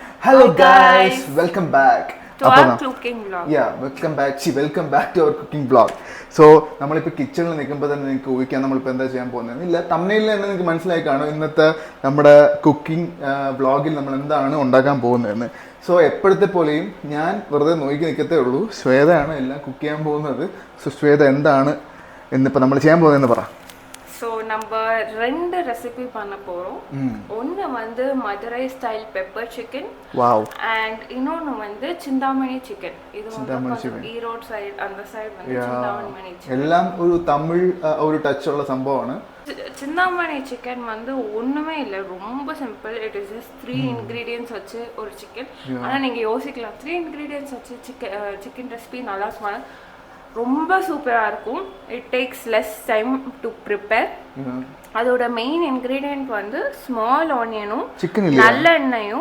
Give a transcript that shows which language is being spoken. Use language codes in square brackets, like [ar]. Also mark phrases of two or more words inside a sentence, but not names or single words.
[en] Hello guys, welcome back to our cooking vlog. Yeah, welcome back to our cooking vlog. So, [ml] നമ്മളിപ്പോൾ കിച്ചണിൽ നിൽക്കുമ്പോൾ തന്നെ നിങ്ങൾക്ക് ഊഹിക്കാൻ നമ്മളിപ്പോൾ എന്താ ചെയ്യാൻ പോകുന്നത് ഇല്ല തമ്മിലിൽ തന്നെ നിങ്ങൾക്ക് മനസ്സിലായി കാണും ഇന്നത്തെ നമ്മുടെ [en] cooking vlog [ml] നമ്മൾ എന്താണ് ഉണ്ടാക്കാൻ പോകുന്നതെന്ന്. സോ എപ്പോഴത്തെ പോലെയും ഞാൻ വെറുതെ നോക്കി നിൽക്കത്തേ ഉള്ളൂ. ശ്വേതയാണ് എല്ലാം കുക്ക് ചെയ്യാൻ പോകുന്നത്. സോ ശ്വേത എന്താണ് എന്നിപ്പോൾ നമ്മൾ ചെയ്യാൻ പോകുന്നതെന്ന് പറ. [ta] ஸோ நம்ம 2 ரெசிபி பண்ண போகிறோம். ஒன்று வந்து மதுரை [en] style pepper chicken. [ta] வாவ். அண்ட் இன்னொன்று வந்து சிந்தாமணி சிக்கன். இது வந்து ஈரோடு சைடு அந்த சைடு வந்து சிந்தாமணி சிக்கன். [ml] എല്ലാം ഒരു തമിഴ് ഒരു ടച്ച് ഉള്ള സംഭവമാണ്. [ta] சிந்தாமணி சிக்கன் வந்து ஒன்றுமே இல்லை, ரொம்ப சிம்பிள். [en] it is just 3 ingredients [ta] வச்சு ஒரு சிக்கன். ஆனால் நீங்கள் யோசிக்கலாம் 3 இன்க்ரீடியன்ஸ் வச்சு [en] chicken recipe [ta] நல்லா சொன்னாங்க. ரொம்ப சூப்பராக இருக்கும். [en] it takes less time to prepare. [ta] அதோட [en] main ingredient [ta] வந்து [en] small onionum [ta] நல்லெண்ணெயும்.